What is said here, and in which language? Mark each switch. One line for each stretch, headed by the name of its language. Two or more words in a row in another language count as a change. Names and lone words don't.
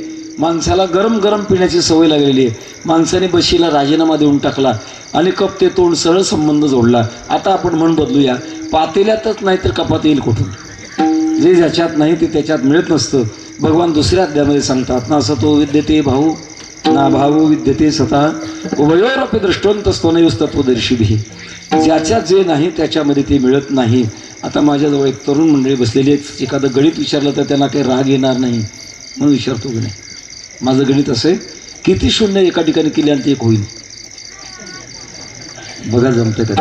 Marathi: माणसाला गरम गरम पिण्याची सवय लागलेली आहे। माणसाने बशीला राजीनामा देऊन टाकला आणि कप ते तोंड सरळ संबंध जोडला। आता आपण मन बदलूया, पातेल्यातच नाही तर कपात येईल कुठून? जे ज्याच्यात नाही ते त्याच्यात मिळत नसतं। भगवान दुसऱ्या अध्यायामध्ये सांगतात,
Sanskrit: ना सतो विद्यते भाऊ ना भावो विद्यते सतः उभयोरपि दृष्टवंतस्तोनयोस्तत्वदर्शिभिः।
Marathi: ज्याच्यात जे नाही त्याच्यामध्ये ते मिळत नाही। आता माझ्याजवळ एक तरुण मंडळी बसलेली आहे, एखादं गणित विचारलं तर त्यांना काही राग येणार नाही म्हणून विचारतो गणित। माझं गणित असे, किती शून्य एका ठिकाणी केल्यानंतर एक होईल? बघा जमतं का?